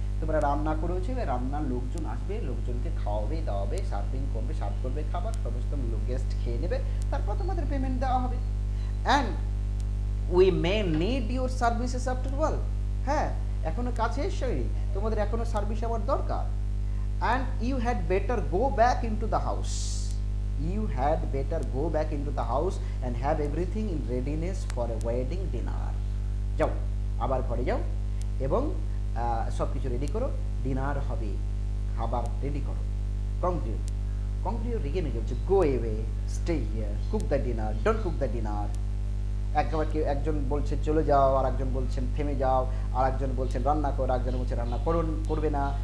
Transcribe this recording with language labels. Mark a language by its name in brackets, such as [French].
[Bangla] তোমরা রান্না করেছো, রান্নার লোকজন আসবে, লোকজনকে খাওয়াবে দাওয়াবে, সার্ভ করবে খাবার, সমস্ত গেস্ট খেয়ে নেবে, তারপর তোমাদের পেমেন্ট দেওয়া হবে। [English] and we may need your services after all, [Bangla] হ্যাঁ এখনো কাছে এসেই তোমাদের এখনো সার্ভিস আমার দরকার। [English] and you had better go back into the house. You had better go back into the house and have everything in readiness for a wedding dinner. [Bangla] যাও, আবার ঘরে যাও এবং সব কিছু রেডি করো, ডিনার হবে, খাবার রেডি করো। কংগ্রিও কংগ্রিও রেগে মেগে বলছে, [English] go away, stay here, cook the dinner, [Bangla] don't cook the dinner. একবার কেউ একজন বলছে চলে যাও, আর একজন বলছেন থেমে যাও, আর একজন বলছেন রান্না করো, একজন বলছে রান্না করবে না।